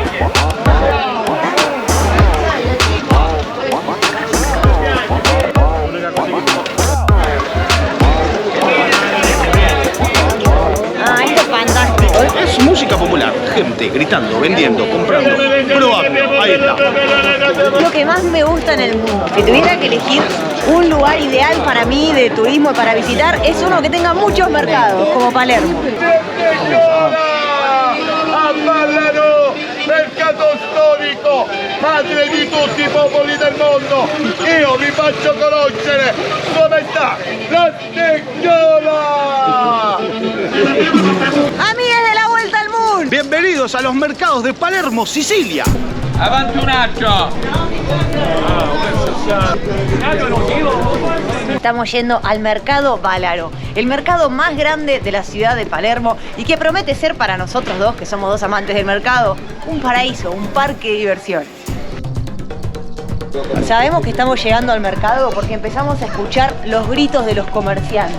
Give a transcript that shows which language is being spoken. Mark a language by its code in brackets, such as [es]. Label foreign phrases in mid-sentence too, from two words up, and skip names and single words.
[es] Es música popular, gente gritando, vendiendo, comprando, probando, ahí está. Lo que más me gusta en el mundo, si tuviera que elegir un lugar ideal para mí de turismo para visitar, es uno que tenga muchos mercados, como Palermo. [it] A Ballano, mercato storico, madre di tutti i popoli del mondo, io vi faccio conoscere dove sta la Stegnola. [es] ¡Amigas de la vuelta al mundo! Bienvenidos a los mercados de Palermo, Sicilia. [it] Avanti un attimo! [es] Estamos yendo al mercado Bálaro, el mercado más grande de la ciudad de Palermo y que promete ser para nosotros dos, que somos dos amantes del mercado, un paraíso, un parque de diversiones. Sabemos que estamos llegando al mercado porque empezamos a escuchar los gritos de los comerciantes.